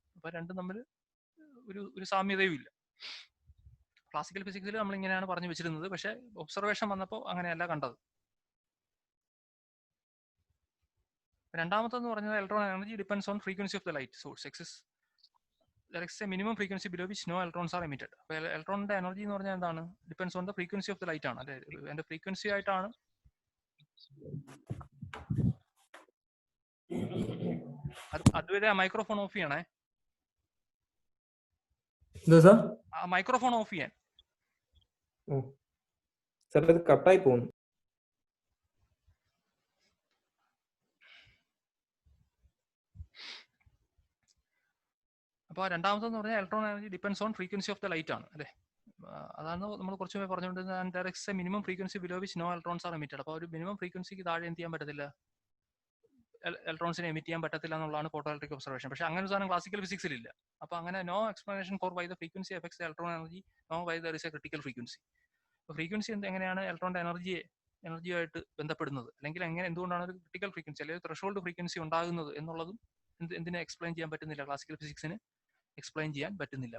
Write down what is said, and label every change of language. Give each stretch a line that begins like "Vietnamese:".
Malayalam: അപ്പോൾ രണ്ടും തമ്മിൽ ഒരു സാമ്യതയും ഇല്ല. ക്ലാസിക്കൽ ഫിസിക്സിൽ നമ്മൾ ഇങ്ങനെയാണ് പറഞ്ഞു വെച്ചിരുന്നത്. പക്ഷേ ഒബ്സർവേഷൻ വന്നപ്പോൾ അങ്ങനെയല്ല കണ്ടത്. രണ്ടാമത്തെന്ന് പറഞ്ഞത്
English: Electron energy depends on frequency of the light source. there is a minimum frequency below which no electrons are emitted.
Malayalam: അപ്പോൾ ഇലക്ട്രോണിന്റെ എനർജി എന്ന് പറഞ്ഞാൽ എന്താണ്?
English: depends on the frequency of the light
Malayalam: ആണ്. അല്ലെ, അതിന്റെ ഫ്രീക്വൻസി ആയിട്ടാണ്. അതുവരെ ആ മൈക്രോഫോൺ ഓഫ് ചെയ്യണേ. ആ മൈക്രോഫോൺ ഓഫ് ചെയ്യാൻ. കട്ടായി പോകുന്നു. അപ്പോൾ രണ്ടാമത്തെന്ന് പറഞ്ഞാൽ
English: electron energy depends on frequency of the light
Malayalam: ആണ്. അല്ലെ, അതാണ് നമ്മൾ കുറച്ച് മുമ്പ് പറഞ്ഞുകൊണ്ടിരുന്നത്.
English: there is a minimum frequency below which no electrons are emitted.
Malayalam: അപ്പോൾ ഒരു മിനിമം ഫ്രീക്വൻസിക്ക് താഴെ എന്ത് ചെയ്യാൻ പറ്റത്തില്ല, ഇലക്ട്രോൺസിനെ എമിറ്റ് ചെയ്യാൻ പറ്റത്തില്ല എന്നുള്ളതാണ് ഫോട്ടോ ഇലക്ട്രിക് ഒബ്സർവേഷൻ. പക്ഷേ അങ്ങനെ ഒരു സാധനം ക്ലാസിക്കൽ ഫിസിക്സിൽ ഇല്ല. അപ്പോൾ അങ്ങനെ
English: No explanation for why the frequency effects the electron energy, no why there is a critical frequency.
Malayalam: അപ്പോൾ ഫ്രീക്വൻസി എങ്ങനെയാണ് ഇലക്ട്രോണിന്റെ എനർജിയായിട്ട് ബന്ധപ്പെടുന്നത്, അല്ലെങ്കിൽ എന്തുകൊണ്ടാണ് ഒരു ക്രിട്ടിക്കൽ ഫ്രീക്വൻസി അല്ലെങ്കിൽ ത്രെഷോൾഡ് ഫ്രീക്വൻസി ഉണ്ടാകുന്നത് എന്നുള്ളതും എന്തിനെ എക്സ്പ്ലെയിൻ ചെയ്യാൻ പറ്റുന്നില്ല, ക്ലാസിക്കൽ ഫിസിക്സിന് എക്സ്പ്ലെയിൻ ചെയ്യാൻ പറ്റുന്നില്ല.